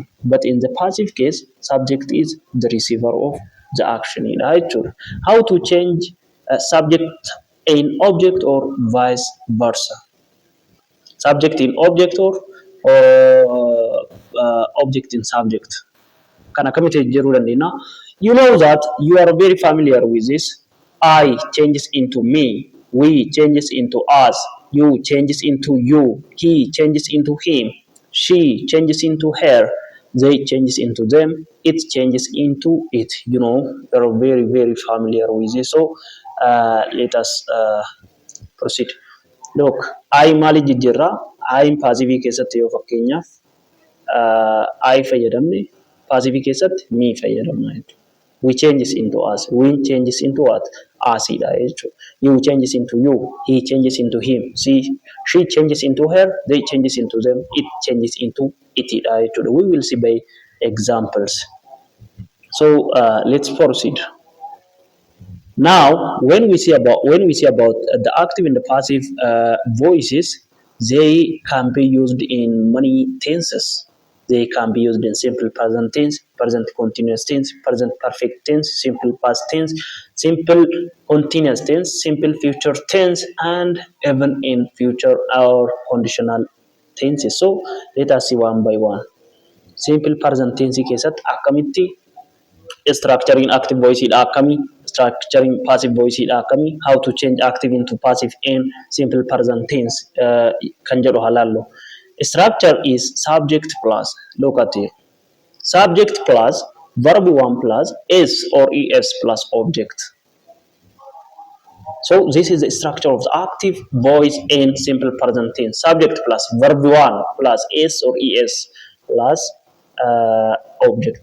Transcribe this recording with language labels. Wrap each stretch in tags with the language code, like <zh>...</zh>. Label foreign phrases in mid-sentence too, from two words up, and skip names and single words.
<en>But in the passive case, subject is the receiver of the action. How to change a subject in object or vice versa? Subject in object or object in subject.</en> <om>Kana kamitti jiruu dandeenya.</om> <en>You know that you are very familiar with this. I changes into me. We changes into us. You changes into you. He changes into him. She changes into her. they changes into them, it changes into it. You're very, very familiar with this. So let us proceed.</en> <om>Look, I maali jijjiirraa, I paasivii keessatti yoo fakkeenyaaf I fayyadamne, paasivii keessatti me fayyadamna jechuudha.</om> <en>We changes into us, we changes into what?</en> <om>Usidha jechuudha.</om> <en>You changes into you, he changes into him, she changes into her, they changes into them, it changes into</en> <om>itidha jechuudha.</om> <en>We will see by examples. So let's proceed. Now, when we see about the active and the passive voices, they can be used in many tenses. They can be used in simple present tense, present continuous tense, present perfect tense, simple past tense, simple continuous tense, simple future tense, and even in future or conditional tenses. So let us see one by one. Simple present tense</en> <om>keessatti akkamitti</om> <en>structuring active voice akami, structuring passive voice akami, how to change active into passive and simple present tense</en> <om>kan jedhu halallo.</om> <en>Structure is subject plus, look at it, subject plus verb 1 plus s or es plus object. So this is the structure of the active voice in simple present tense. Subject plus verb 1 plus s or es plus object.</en>